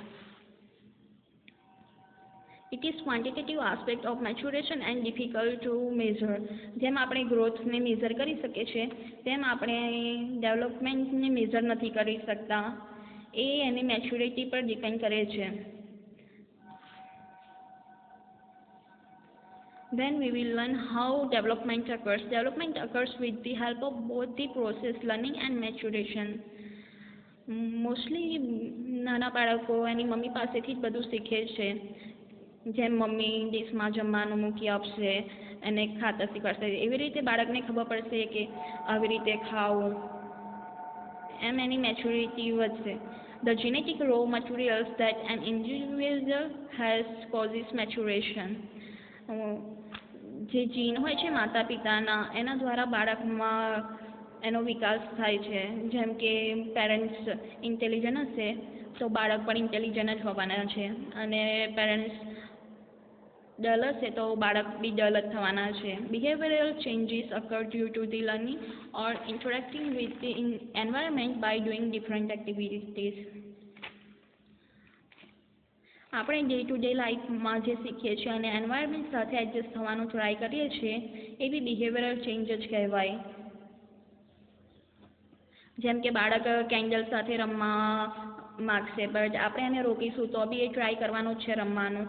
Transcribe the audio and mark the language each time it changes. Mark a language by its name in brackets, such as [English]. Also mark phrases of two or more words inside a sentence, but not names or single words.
[English] it is quantitative aspect of maturation and difficult to measure. [Gujarati] જેમ આપણે ગ્રોથને મેઝર કરી શકીએ છીએ તેમ આપણે ડેવલપમેન્ટને મેઝર નથી કરી શકતા. એ એની મેચ્યુરિટી પર ડિપેન્ડ કરે છે. [English] Then we will learn how development occurs. Development occurs with the help of both the process learning and maturation. [Gujarati] મોસ્ટલી નાના બાળકો એની મમ્મી પાસેથી જ બધું શીખે છે. જેમ મમ્મી ડીશમાં જમવાનું મૂકી આપશે અને ખાતા શીખવાડશે, એવી રીતે બાળકને ખબર પડશે કે આવી રીતે ખાવું, એમ એની મેચ્યુરિટી વધશે. [English] The genetic raw materials that an individual has causes maturation. [Gujarati] જે જીન હોય છે માતા પિતાના, એના દ્વારા બાળકમાં એનો વિકાસ થાય છે. જેમ કે પેરેન્ટ્સ ઇન્ટેલિજન્ટ હશે તો બાળક પણ ઇન્ટેલિજન્ટ જ હોવાના છે, અને પેરેન્ટ્સ ડલ હશે તો બાળક બી ડલ જ થવાના છે. [English] behavioral changes occur due to the learning or interacting with the environment by doing different activities. [Gujarati] આપણે [English] day to day [Gujarati] લાઈફમાં જે શીખીએ છીએ અને એન્વાયરમેન્ટ સાથે એડજસ્ટ થવાનો ટ્રાય કરીએ છીએ એ બી [English] behavioral change [Gujarati] જ કહેવાય. જેમ કે બાળક કેન્ડલ સાથે રમવા માગશે, બટ આપણે એને રોકીશું તો બી એ ટ્રાય કરવાનું જ છે રમવાનું.